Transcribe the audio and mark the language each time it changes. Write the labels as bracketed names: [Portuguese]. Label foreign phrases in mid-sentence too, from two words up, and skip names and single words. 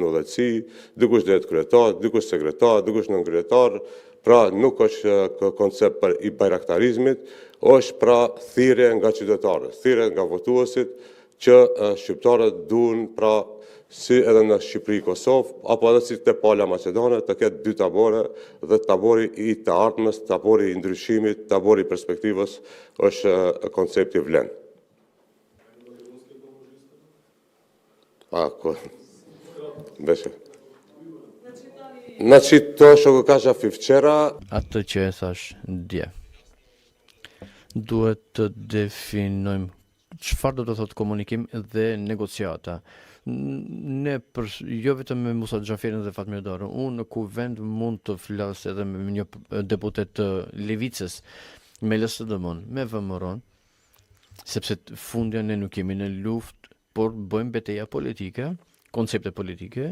[Albanian] në udhëtësi, dikush do jetë kryetar, dikush sekretar, dikush nënkryetar, pra nuk është koncept për i bajraktarizmit, është pra thirrje nga qytetarët, thirrje nga votuesit, që shqiptarët duhen pra si edhe në Shqipëri, Kosovë, apo edhe si te pala Maqedone, të ketë 2 tabore dhe tabori i të ardhmes, tabori i ndryshimit, tabori i perspektivës është koncepti Vlen. Beshe. [Macedonian] Значи тоа што го кажав и вчера, [Albanian] atë që e thash dje. Duhet të definojmë çfarë do të thotë komunikim dhe negociata. Ne jo vetëm me Musa Xhaferin dhe Fatmir Dorën, unë në kuvend mund të flas edhe me një deputet të Levicës, me LSD-n, me VMR-n, sepse fundja ne nuk jemi në luftë, por bëjmë betejë politike, koncepte politike.